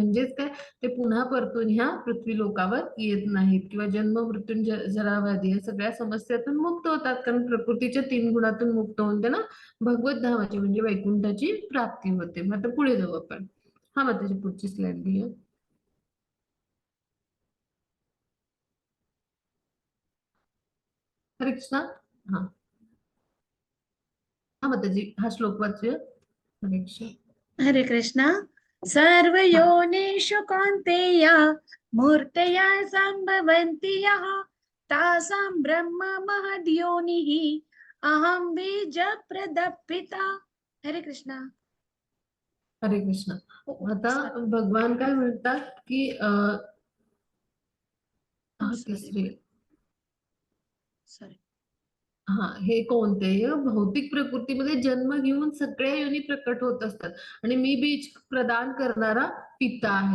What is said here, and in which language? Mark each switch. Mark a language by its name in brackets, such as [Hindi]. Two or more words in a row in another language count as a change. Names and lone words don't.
[Marathi] म्हणजेच काय, ते पुन्हा परतून ह्या पृथ्वी लोकावर येत नाहीत किंवा जन्म, मृत्यू, जराव्याधी या सगळ्या समस्यातून मुक्त होतात. कारण प्रकृतीच्या 3 गुणातून मुक्त होऊन त्यांना भगवत धामाची म्हणजे वैकुंठाची प्राप्ती होते. मग आता पुढे जाऊ आपण. हा, मग त्याची पुढची स्लाइड घेऊया. हरे कृष्णा. हा, हा, मग त्याची हा श्लोक वाचूया. हरे कृष्ण. हरे कृष्णा. हा, [Sanskrit] सर्वयोनिषु कौन्तेय मूर्तया सम्भवन्ति यः तासां ब्रह्म महद्योनिः अहं बीजप्रदः पिता. [Marathi] हरे कृष्णा. हरे कृष्ण. आता सॉरी भगवान काय म्हणतात, की सॉरी तिसरी सॉरी. हे कोणतेही भौतिक प्रकृतीमध्ये जन्म घेऊन सगळ्या योनी प्रकट होत असतात आणि मी बीज प्रदान करणारा पिता आहे.